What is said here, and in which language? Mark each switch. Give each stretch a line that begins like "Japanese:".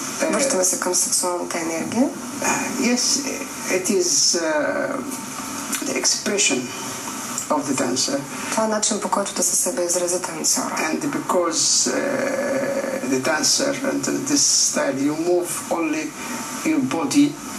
Bulgarian: Връщаме се към сексуалната енергия.
English: Yes, it is the expression of the dancer.
Bulgarian: Това е начин, по който да се себе изрази танцора.
English: And because the dancer and this style, you move only your body.